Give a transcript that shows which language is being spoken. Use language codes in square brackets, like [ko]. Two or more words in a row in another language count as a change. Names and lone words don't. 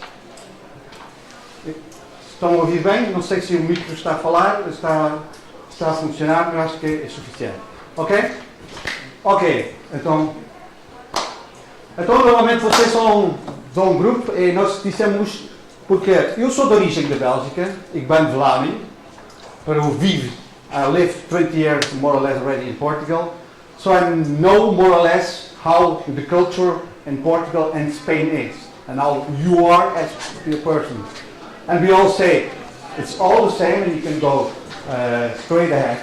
[pt] Estão a ouvir bem? Não sei se o micro está a falar, está a funcionar, mas acho que é suficiente. Ok? Ok, então normalmente vocês são de um grupo e nós dissemos, porque eu sou de origem da Bélgica, [nl] ik ben Vlaming, [en] but I lived 20 years more or less already in Portugal, so I know more or less how the culture in Portugal and Spain is, and how you are as a person. And we all say, it's all the same and you can go straight ahead.